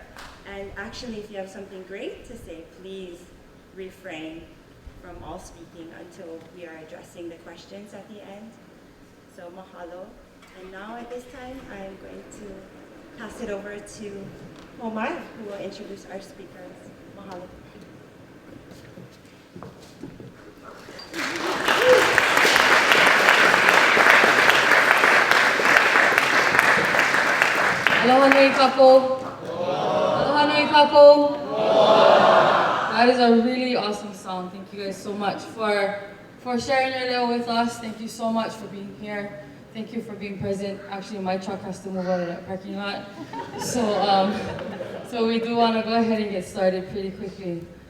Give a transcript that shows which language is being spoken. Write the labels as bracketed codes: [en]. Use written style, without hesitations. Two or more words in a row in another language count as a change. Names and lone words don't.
[en] And actually, if you have something great to say, please refrain from all speaking until we are addressing the questions at the end. So mahalo. And now at this time, I'm going to pass it over to Omar, who will introduce our speakers. [haw] Mahalo. Aloha nui kako. Aloha nui kako. [en] That is a really awesome song. Thank you guys so much for sharing your leo with us. Thank you so much for being here. Thank you for being present. Actually, my truck has to move out of that parking lot. So we do want to go ahead and get started pretty quickly.